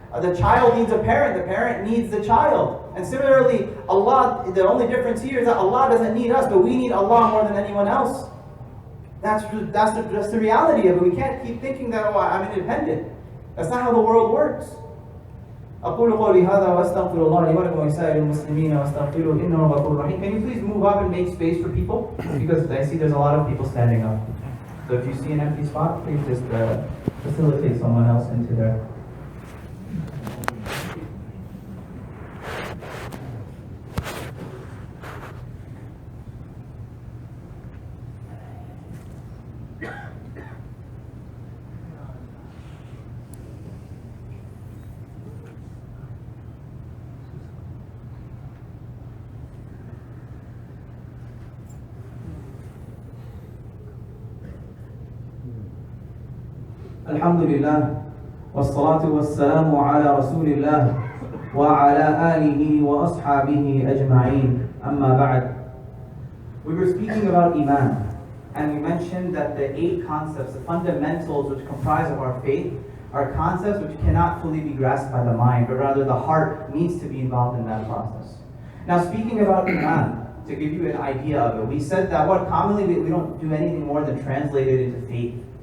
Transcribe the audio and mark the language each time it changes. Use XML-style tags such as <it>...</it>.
<en>The child needs a parent. The parent needs the child. And similarly, Allah, the only difference here is that Allah doesn't need us, but we need Allah more than anyone else. That's the reality of it. We can't keep thinking that, I'm independent. That's not how the world works.</en> <ar>أقول قولي هذا وأستغفر الله لي ولكم ولسائر المسلمين واستغفروه إنه غفور رحيم.</ar> <en>Can you please move up and make space for people? Because I see there's a lot of people standing up. So if you see an empty spot, please just facilitate someone else into there.</en> <ar>الحمد لله والصلاة والسلام على رسول الله وعلى آله وأصحابه أجمعين أما بعد.</ar> <en>We were speaking about Iman, and we mentioned that the 8 concepts, the fundamentals which comprise of our faith, are concepts which cannot fully be grasped by the mind, but rather the heart needs to be involved in that process. Now, speaking about Iman, to give you an idea of it, we said that commonly we don't do anything more than translate it into faith.</en>